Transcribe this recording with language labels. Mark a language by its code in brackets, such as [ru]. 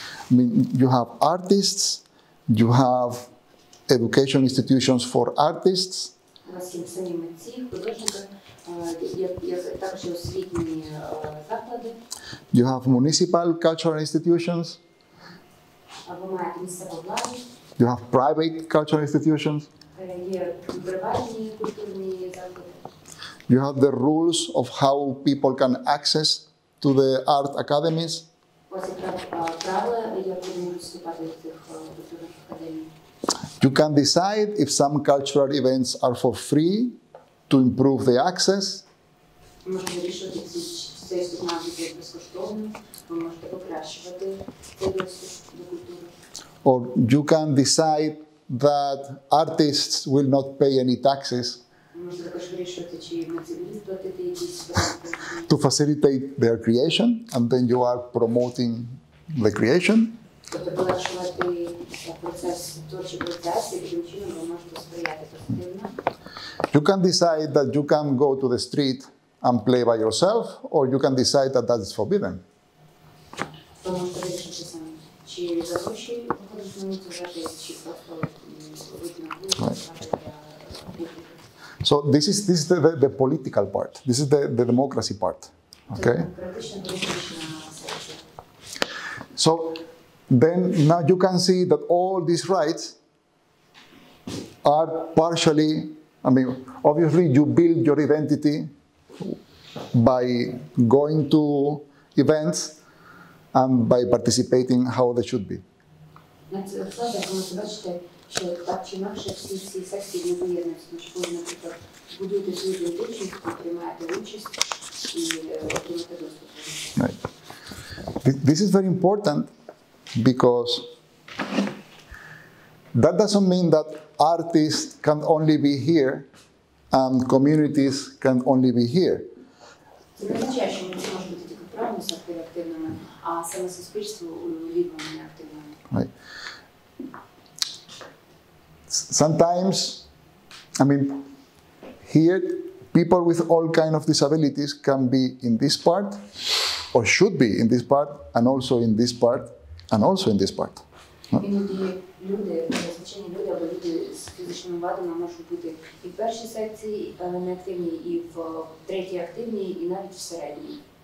[en] I mean, you have artists, you have education institutions for artists. [uk] У вас є самі митці, художники, є також освітні заклади. [en] You have municipal cultural institutions. [uk] Ви маєте місцеву владу. [en] You have private cultural institutions. [uk] Є приватні культурні заклади. [en] You have the rules of how people can access to the art academies. [uk] У вас є правила, як ви можете вступати до цих культурних академій. [en] You can decide if some cultural events are for free to improve the access. [uk] Ви можете вирішувати, цей доступ має бути безкоштовним, ви можете покращувати цей доступ до культури. [en] Or you can decide that artists will not pay any taxes [uk] Ви можете також вирішувати, чи митці будуть платити якісь податки. [en] to facilitate their creation, and then you are promoting the creation. [uk] Тобто полегшувати процес, творчий процес, і таким чином ви можете сприяти позитивно. [en] You can decide that you can go to the street and play by yourself, or you can decide that that is forbidden. [uk] Ви можете вирішити самі, чи за гроші виходити на вулицю грати, чи просто вийти на вулицю грати для публіки. [en] So this is the political part. This is the democracy part. Okay. [uk] Демократична політична секція. [en] So then now you can see that all these rights are partially, I mean, obviously you build your identity by going to events and by participating how they should be. [uk] На цих складах ви можете бачити, що так чи інакше всі ці секції не поєднуються. Тому що ви, наприклад, будуєте свою ідентичність, приймаєте участь і отримаєте доступ. [en] Right. This is very important because that doesn't mean that artists can only be here and communities can only be here. [uk] Це не означає, що ми можемо бути тільки в правому секторі активними, а саме суспільство у лівому не активному. [en] Right. Sometimes, I mean, here, people with all kind of disabilities can be in this part, or should be in this part, and also in this part, and also in this part. [uk] Іноді люди, звичайні люди або люди з фізичними вадами можуть бути і в першій секції неактивні, і в третій активні, і навіть в середній.